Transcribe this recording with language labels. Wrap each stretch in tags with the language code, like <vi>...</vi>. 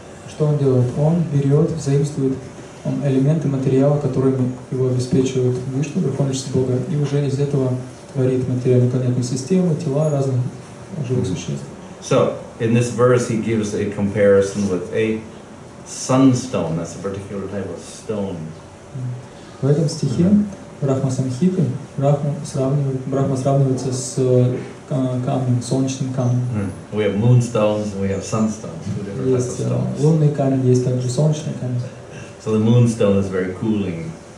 <ru>Что он делает? Он берет, заимствует элементы материала, которыми его обеспечивают Вишну, Верховный Бога, и уже из этого творит материальные планетные системы, тела разных живых существ.</ru> <en>So in this verse he gives a comparison with a sunstone. That's a particular type of stone.</en> <ru>В этом стихе Брахма Самхиты Брахма сравнивается с камнем, солнечным камнем.</ru> <en>We have moonstones and we have sunstones.</en> <ru>Есть лунный камень, есть также солнечный камень.</ru> <en>So the moonstone is very cooling.</en>